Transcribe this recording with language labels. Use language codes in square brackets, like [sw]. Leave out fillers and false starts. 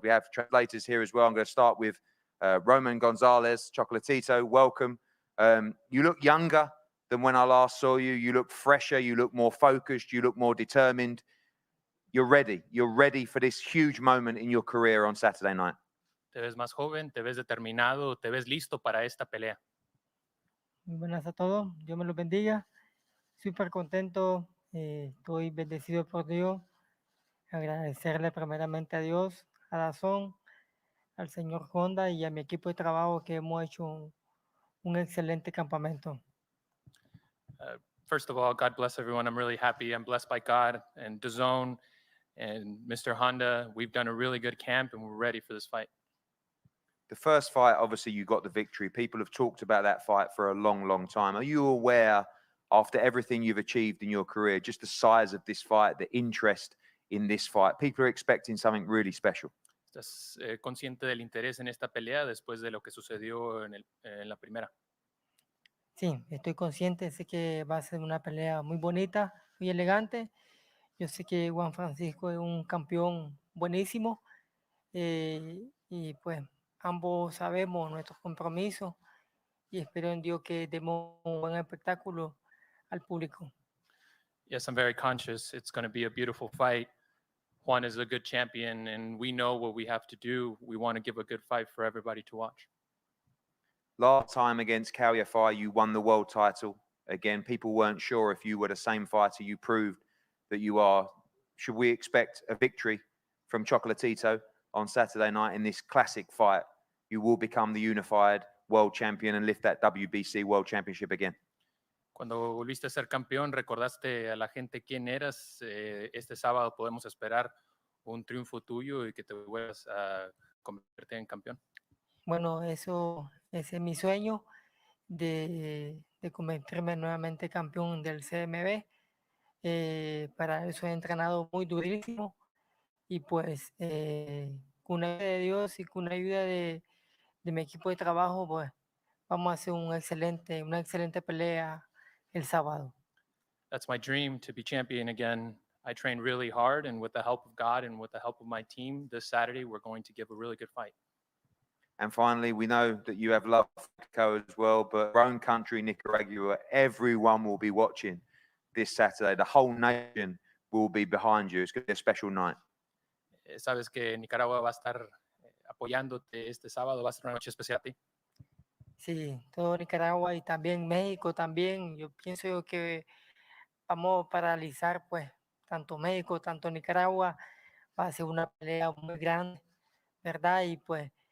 [en] We have translators here as well. I'm going to start with Roman Gonzalez. Chocolatito, welcome. You look younger than when I last saw you. You look fresher. You look more focused. You look more determined. You're ready. You're ready for this huge moment in your career on Saturday night. [es] Te ves más joven, te ves determinado, te ves listo para esta pelea. Muy buenas a todos, Dios me los bendiga. Súper contento, estoy bendecido por Dios. Agradecerle primeramente a Dios, a DAZN, al señor Honda y a mi equipo de trabajo que hemos hecho un excelente campamento. [en] First of all, God bless everyone. I'm really happy. I'm blessed by God and DAZN and Mr. Honda. We've done a really good camp and we're ready for this fight. The first fight, obviously, you got the victory. People have talked about that fight for a long, long time. Are you aware, after everything you've achieved in your career, just the size of this fight, the interest in this fight? People are expecting something really special. [es] ¿Estás consciente del interés en esta pelea después de lo que sucedió en la primera? Sí, estoy consciente, sé que va a ser una pelea muy bonita, muy elegante. Yo sé que Juan Francisco es un campeón buenísimo y pues ambos sabemos nuestros compromisos y espero en Dios que demos un buen espectáculo al público. [en] Yes, I'm very conscious. It's going to be a beautiful fight. Juan is a good champion, and we know what we have to do. We want to give a good fight for everybody to watch. Last time against Cal Yafai, you won the world title. Again, people weren't sure if you were the same fighter. You proved that you are. Should we expect a victory from Chocolatito on Saturday night in this classic fight? You will become the unified world champion and lift that WBC World Championship again. [es] Cuando volviste a ser campeón, recordaste a la gente quién eras. Este sábado podemos esperar un triunfo tuyo y que te vuelvas a convertirte en campeón. Bueno, ese es mi sueño de convertirme nuevamente campeón del CMB. Para eso he entrenado muy durísimo y pues con la ayuda de Dios y con la ayuda de mi equipo de trabajo, pues vamos a hacer una excelente pelea el sábado. [en] That's my dream, to be champion again. I train really hard, and with the help of God and with the help of my team, this Saturday we're going to give a really good fight. And finally, we know that you have love for Mexico as well, but our own country, Nicaragua, everyone will be watching this Saturday. The whole nation will be behind you. It's going to be a special night. [es] Sabes que Nicaragua va a estar apoyándote este sábado, va a ser una noche especial a ti. Sí, todo Nicaragua y también México también. Yo pienso que vamos a paralizar pues tanto México, tanto Nicaragua. Va a ser una pelea muy grande, ¿verdad? Y pues